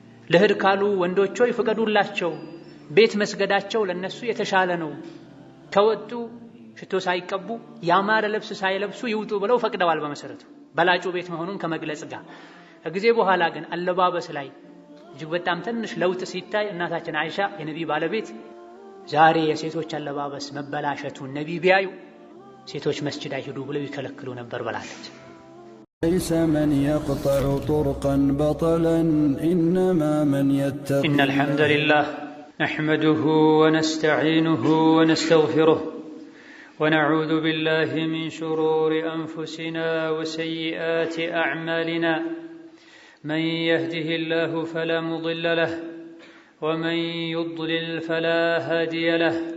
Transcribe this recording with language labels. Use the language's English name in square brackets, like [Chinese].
[Amharic] ልሂድ ካሉ ወንዶች ሆይ ፍቀዱላቸው፣ ቤት መስገዳቸው ለነሱ የተሻለ ነው፣ ከወጡ ሽቶ ሳይቀቡ ያማረ ልብስ ሳይለብሱ ይውጡ ብለው ፈቅደዋል። በመሰረቱ በላጩ ቤት መሆኑን ከመግለጽ ጋር ከጊዜ በኋላ ግን አለባበስ ላይ እጅግ በጣም ትንሽ ለውጥ ሲታይ እናታችን አይሻ የነቢይ ባለቤት ዛሬ የሴቶች አለባበስ መበላሸቱን ነቢይ ቢያዩ ሴቶች መስጂድ አይሄዱ ብለው ይከለክሉ ነበር ብላለች። [Arabic] ليس من يقطع طرقا بطلا إنما من يتقي إن الحمد لله نحمده ونستعينه ونستغفره ونعوذ بالله من شرور أنفسنا وسيئات أعمالنا من يهده الله فلا مضل له ومن يضلل فلا هادي له